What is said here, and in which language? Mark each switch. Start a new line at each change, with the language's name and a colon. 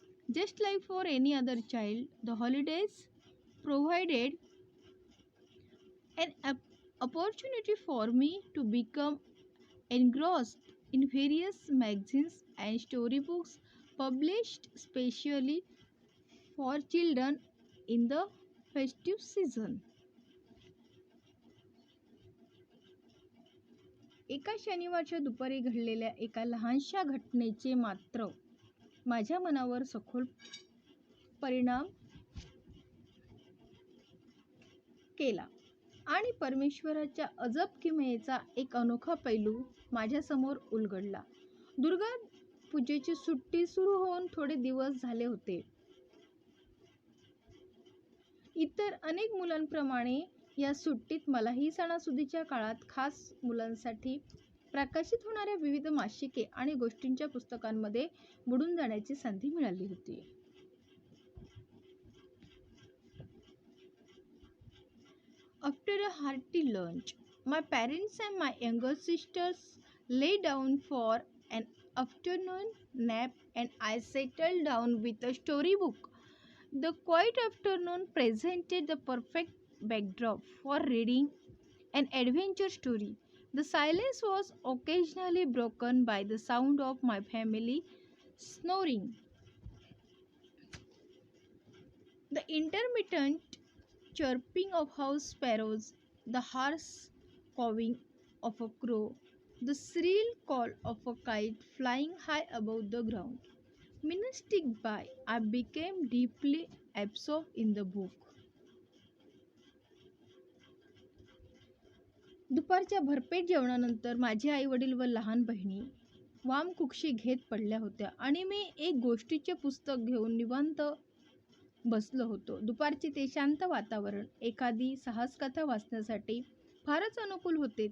English: Just like for any other child, the holidays provided an opportunity for me to become engrossed in various magazines and storybooks published specially for children in the festive season.
Marathi: एका शनिवारच्या दुपारी घडलेल्या एका लहानशा घटनेचे मात्र माझ्या मनावर सखोल परिणाम केला आणि परमेश्वराच्या अजब किमयेचा एक अनोखा पैलू माझ्यासमोर उलगडला. दुर्गा पूजेची सुट्टी सुरू होऊन थोडे दिवस झाले होते. इतर अनेक मुलांप्रमाणे या सुट्टीत मलाही सणासुदीच्या काळात खास मुलांसाठी प्रकाशित होणाऱ्या विविध मासिके आणि गोष्टींच्या पुस्तकांमध्ये बुडून जाण्याची संधी मिळाली होती.
English: After a hearty lunch, my parents and my younger sisters lay down for an afternoon nap and I settled down with a storybook. The quiet afternoon presented the perfect backdrop for reading an adventure story. The silence was occasionally broken by the sound of my family snoring. The intermittent chirping of house sparrows, the harsh cawing of a crow, the shrill call of a kite flying high above the ground. Minutes ticked by. I became deeply absorbed in the book.
Marathi: दुपारच्या भरपेट जेवणानंतर माझे आई वडील व लहान बहिणी वामकुक्षी घेत पडल्या होत्या आणि मी एक गोष्टीचे पुस्तक घेऊन निवांत बसलो होतो. दुपारचे ते शांत वातावरण एखादी साहसकथा वाचण्यासाठी फारच अनुकूल होते.